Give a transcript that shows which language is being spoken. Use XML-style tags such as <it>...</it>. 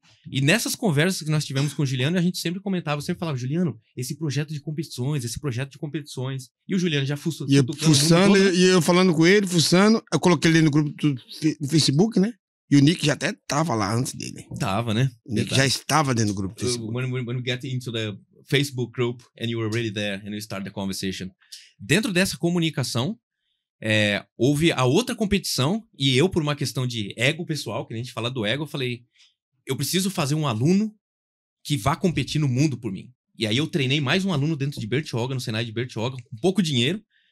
<pt>E nessas conversas que nós tivemos com o Juliano, a gente sempre comentava, sempre falava, Juliano, esse projeto de competições. E o Juliano já fuçando. E eu falando com ele, fuçando. Eu coloquei ele no grupo do Facebook, né? E o Nick já até tava lá antes dele. Tava, né? O Nick já estava dentro do grupo do Facebook.</pt> <en>When we get into the Facebook group and you were already there and we start the conversation.</en> <pt>Dentro dessa comunicação, houve a outra competição e eu, por uma questão de ego pessoal, que a gente fala do ego, eu falei, eu preciso fazer um aluno que vá competir no mundo por mim. E aí eu treinei mais um aluno dentro de Bertioga, no Senai de Bertioga, com pouco dinheiro.</pt>